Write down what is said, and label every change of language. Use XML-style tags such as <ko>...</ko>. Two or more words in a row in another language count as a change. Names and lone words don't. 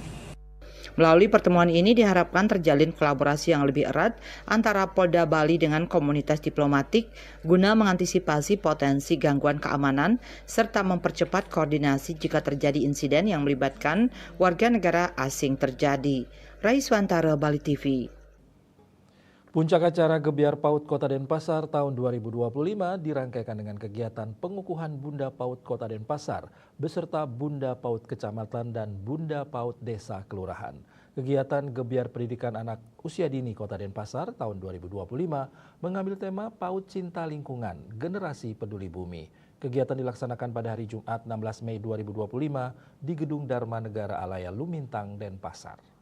<id>Melalui pertemuan ini diharapkan terjalin kolaborasi yang lebih erat antara Polda Bali dengan komunitas diplomatik guna mengantisipasi potensi gangguan keamanan serta mempercepat koordinasi jika terjadi insiden yang melibatkan warga negara asing terjadi. Raiswantara, Bali TV. Puncak acara Gebiar PAUD Kota Denpasar tahun 2025 dirangkaikan dengan kegiatan pengukuhan Bunda PAUD Kota Denpasar beserta Bunda PAUD Kecamatan dan Bunda PAUD Desa Kelurahan. Kegiatan Gebiar Pendidikan Anak Usia Dini Kota Denpasar tahun 2025 mengambil tema PAUD Cinta Lingkungan, Generasi Peduli Bumi. Kegiatan dilaksanakan pada hari Jumat 16 Mei 2025 di Gedung Dharma Negara Alaya Lumintang, Denpasar.</id>